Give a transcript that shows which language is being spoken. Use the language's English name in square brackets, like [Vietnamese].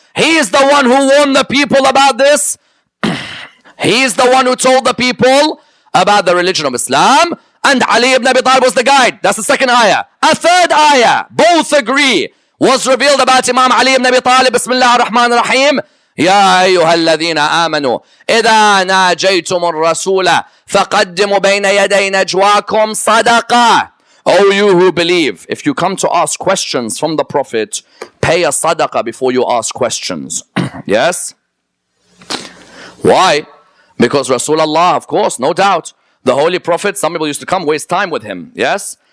[English] He is the one who warned the people about this. He is the one who told the people about the religion of Islam. And Ali ibn Abi Talib was the guide. That's the second ayah. A third ayah, both agree, was revealed about Imam Ali ibn Abi Talib. [Arabic] Bismillah ar-Rahman ar-Rahim. يا أيها الذين آمنوا إذا ناجيتم الرسول فقدموا بين يدي نجواكم صدقة. [English] O you who believe, if you come to ask questions from the Prophet, pay a sadaqah before you ask questions. Yes? Why? Because Rasulullah, of course, no doubt, the Holy Prophet, some people used to come waste time with him. Yes?